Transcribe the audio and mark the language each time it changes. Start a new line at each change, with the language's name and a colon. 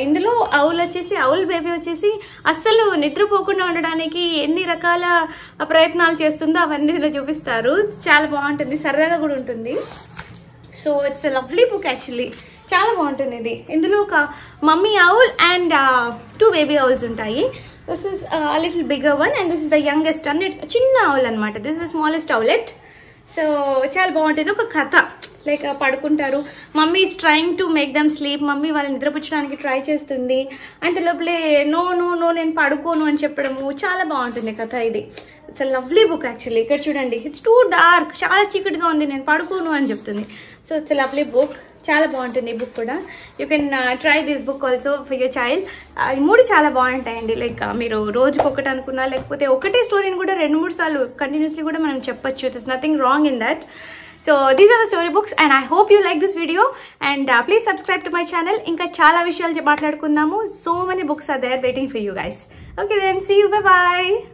Telugu: ఇందులో owl baby వచ్చేసి అస్సలు నిద్రపోకుండా ఉండడానికి ఎన్ని రకాల ప్రయత్నాలు చేస్తుందో అవన్నీ ఇందులో చూపిస్తారు. చాలా బాగుంటుంది, సరదాగా కూడా ఉంటుంది.
English: So it's a lovely book actually.
Telugu: చాలా బాగుంటుంది ఇది. ఇందులో ఒక mummy owl and 2 baby owls ఉంటాయి.
English: This is a little bigger one and this is the youngest one.
Telugu: చిన్న ఔల్ అనమాట.
English: This is the smallest owlet.
Telugu: So చాలా బాగుంటుంది. ఒక కథ లైక్ పడుకుంటారు.
English: Mummy is trying to make them sleep.
Telugu: Mummy వాళ్ళని నిద్రపుచ్చడానికి try చేస్తుంది. అంత లోపలే నో నేను పడుకోను అని చెప్పడము. చాలా బాగుంటుంది కథ ఇది.
English: It's a lovely book actually.
Telugu: ఇక్కడ చూడండి,
English: it's too dark,
Telugu: చాలా చీకటిగా ఉంది, నేను పడుకోను అని చెప్తుంది.
English: So it's a lovely book.
Telugu: చాలా బాగుంటుంది ఈ బుక్ కూడా.
English: You can try this book also for your child.
Telugu: ఈ 3 చాలా బాగుంటాయండి. లైక్ మీరు రోజుకి ఒకటి అనుకున్నా లేకపోతే ఒకటే స్టోరీని కూడా 2-3 సార్లు కంటిన్యూస్లీ కూడా మనం చెప్పొచ్చు.
English: It is nothing wrong in that. So these are the story books and I hope you like this video and please subscribe to my channel.
Telugu: Inka chala vishayalu maatladukundamu.
English: So many books are there waiting for you guys. Okay then, see you, bye bye.